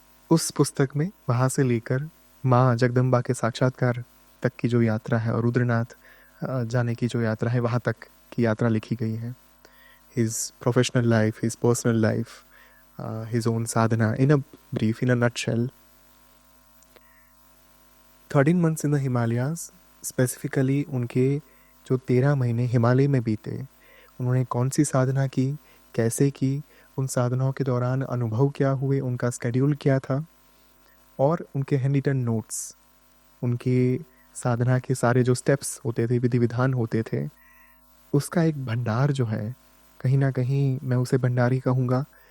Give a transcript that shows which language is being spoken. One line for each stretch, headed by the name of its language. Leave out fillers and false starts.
Hindi: उस पुस्तक में वहाँ से लेकर माँ जगदम्बा के साक्षात्कार तक की जो यात्रा है और रुद्रनाथ जाने की जो यात्रा है, वहाँ तक की यात्रा लिखी गई है.
English: His professional life, his personal life, his own sadhana, in a brief, in a nutshell. 13 months in the Himalayas, specifically
Hindi: उनके जो 13 महीने हिमालय में बीते, उन्होंने कौन सी साधना की, कैसे की, उन साधनाओं के दौरान अनुभव क्या हुए, उनका स्केड्यूल क्या था, और उनके हैंडरिटन नोट्स, उनके साधना के सारे जो स्टेप्स होते थे, विधि विधान होते थे, उसका एक भंडार जो है, कहीं ना कहीं मैं उसे भंडार ही कहूँगा.